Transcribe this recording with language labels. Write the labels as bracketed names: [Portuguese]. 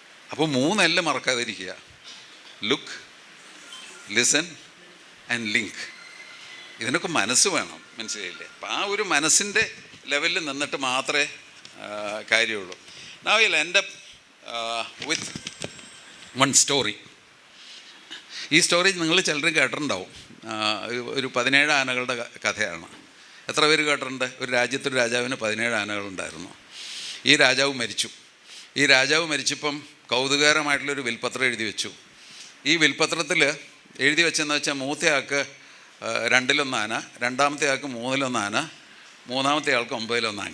[Malayalam] അപ്പോൾ 3 L മറക്കാതിരിക്കുക: look, listen and link. ഇതിനൊക്കെ മനസ്സ് വേണം, മനസ്സിലായില്ലേ? അപ്പം ആ ഒരു മനസ്സിൻ്റെ ലെവലിൽ നിന്നിട്ട് മാത്രമേ കാര്യമുള്ളൂ. [English] Now we'll end up with one story. [Malayalam] ഈ സ്റ്റോറി നിങ്ങൾ ചിലരും കേട്ടിട്ടുണ്ടാവും. ഒരു 17 ആനകളുടെ കഥയാണ്. എത്ര പേര് കേട്ടിട്ടുണ്ട്? ഒരു രാജ്യത്തൊരു രാജാവിന് 17 ആനകളുണ്ടായിരുന്നു. ഈ രാജാവ് മരിച്ചു. ഈ രാജാവ് മരിച്ചപ്പം കൗതുകകരമായിട്ടുള്ളൊരു വിൽപ്പത്രം എഴുതി വെച്ചു. ഈ വിൽപ്പത്രത്തിൽ എഴുതി വെച്ചെന്ന് വെച്ചാൽ മൂത്തയാൾക്ക് 2-1 ആന, രണ്ടാമത്തെ ആൾക്ക് 3-1 ആന, മൂന്നാമത്തെ ആൾക്ക് 9-1 ആന.